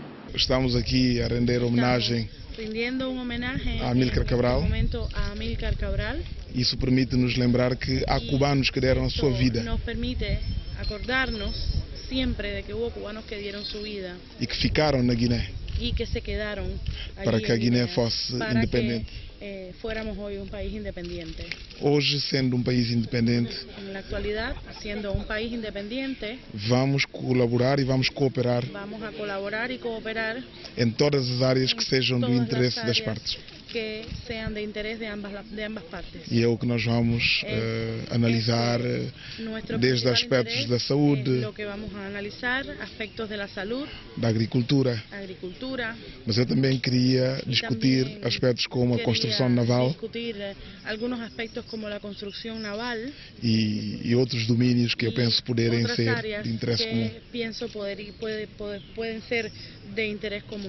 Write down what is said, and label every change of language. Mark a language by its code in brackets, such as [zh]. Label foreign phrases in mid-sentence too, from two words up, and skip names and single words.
[pt] Estamos aqui a render homenagem a Amílcar Cabral. Isso permite-nos lembrar que há cubanos que deram a sua vida. [es] Siempre de que hubo cubanos que dieron su vida [pt] e que ficaram na Guiné [es] y que se quedaron [pt] para que a Guiné fosse independente. [es] Fuéramos hoy un país independiente. [pt] Hoje, sendo um país independente, na atualidade, sendo um país independente, vamos colaborar e vamos cooperar. [es] Vamos a colaborar e cooperar [pt] em todas as áreas que sejam do interesse das partes. [es] Que sean de interés de ambas partes. [pt] E é o que nós vamos analisar desde aspectos da saúde, [es] lo que vamos a analisar, aspectos de la salud, [pt] da agricultura. Mas eu também queria discutir aspectos como a construção naval [es] algunos aspectos como [pt] a construção naval e outros domínios que eu penso poderem ser de interesse comum. Podem ser de interesse comum.